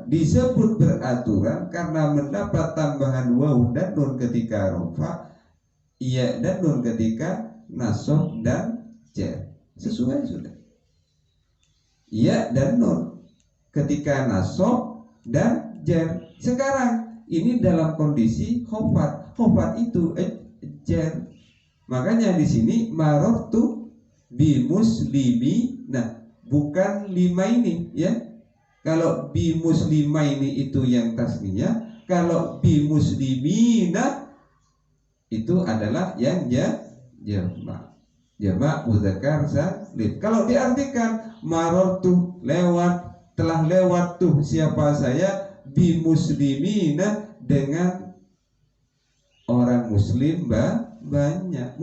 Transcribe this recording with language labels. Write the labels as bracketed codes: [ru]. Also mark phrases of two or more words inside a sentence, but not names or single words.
[id] Disebut beraturan karena mendapat tambahan waw dan nun ketika rofa, iya dan nun ketika nasab dan jar. Sesuai sudah. Iya dan nun ketika nasab dan jar. Sekarang ini dalam kondisi khafat. Khafat itu jar. Makanya di sini [ar] مررت بمسلمي. [id] Nah, bukan lima ini ya. Kalau [ar] بمسلما [id] ini itu yang tasniyah, kalau [ar] بمسلمين [id] itu adalah yang jamak. Jamak mudzakkar salim. Kalau diartikan marortu lewat, telah lewat tuh siapa saya, [ar] بمسلمين [id] dengan orang muslim banyak.